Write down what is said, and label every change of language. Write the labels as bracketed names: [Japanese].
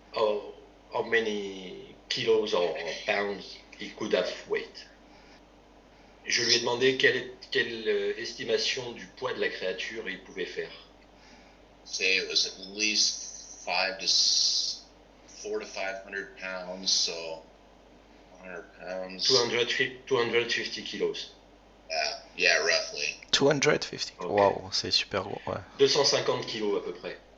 [English] Or how many kilos or pounds it could have weight? [French] Je lui ai demandé quelle estimation du poids de la créature il pouvait faire. [English] Say it was at least 400 to 500 pounds, so 100 pounds. 250 kilos. Yeah, roughly. 250. Ok. [French] Waouh, c'est super gros. Ouais. 250 kilos à peu près.